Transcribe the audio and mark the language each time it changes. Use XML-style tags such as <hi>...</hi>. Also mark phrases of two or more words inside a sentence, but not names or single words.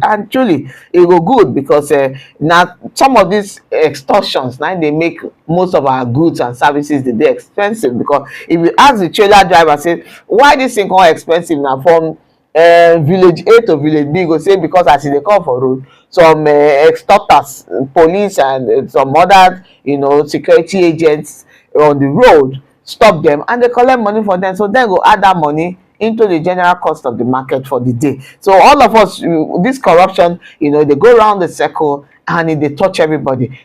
<pcm>And truly e go good, because na some of these extortions na dey make most of our goods and services dey expensive. Because if you ask the trailer driver say why this thing come expensive, na from village A to village B, go say because as e dey come for road, some extorters, police and some other security agents on the road stop them and they collect money for them, so dem go add that money into the general cost of the market for the day. So all of us, this corruption, they go around the circle and they touch everybody.</pcm>